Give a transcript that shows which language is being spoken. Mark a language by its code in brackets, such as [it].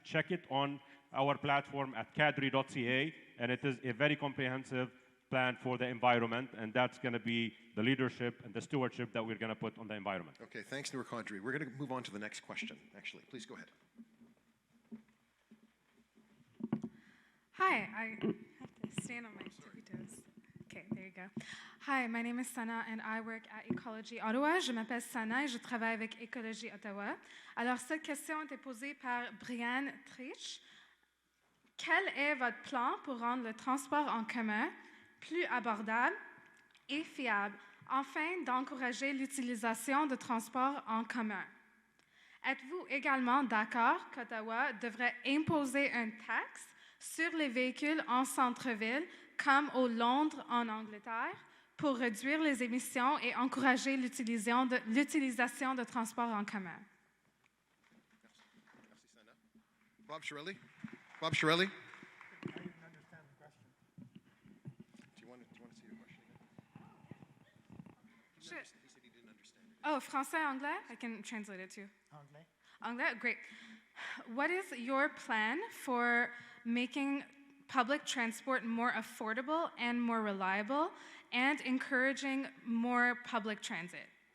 [en] Check it on our platform at kadri.ca, and it is a very comprehensive plan for the environment, and that's going to be the leadership and the stewardship that we're going to put on the environment. Okay, thanks, Nour Kadri. We're going to move on to the next question, actually. Please go ahead. Hi, I have to stand on my tippy toes. Okay, there you go. Hi, my name is Sana and I work at Ecology Ottawa. [fr] Je m'appelle Sana et je travaille avec Ecology Ottawa. Alors, cette question a été posée par Brianne Trich. Quel est votre plan pour rendre le transport en commun plus abordable et fiable, afin d'encourager l'utilisation de transports en commun? Êtes-vous également d'accord qu'Ottawa devrait imposer une taxe sur les véhicules en centre-ville, comme au Londres en Angleterre, pour réduire les émissions et encourager l'utilisation de transports en commun? Merci, Sana. Bob Chiarelli? Bob Chiarelli? [en] I didn't understand the question. Do you want to see your question again? Sure. He said he didn't understand it. [fr] Oh, français, anglais? [en] I can translate it too. [fr] Anglais? [en] Anglais? Great. What is your plan for making public transport more affordable and more reliable and encouraging more public transit?